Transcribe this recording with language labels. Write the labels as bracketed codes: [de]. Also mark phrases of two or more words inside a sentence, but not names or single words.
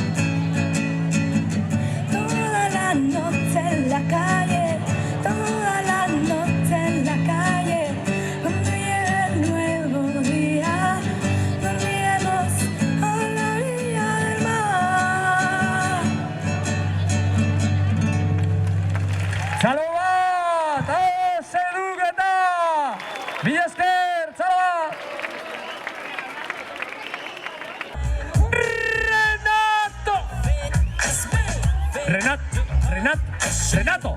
[es] Toda la noche en la calle, toda la noche en la calle. Cuando llegue el nuevo día, dormiremos a la orilla del mar. [eu] Txalo bat! Hau seduketa! Mila esker, txalo bat! Renato! Renat! Renato!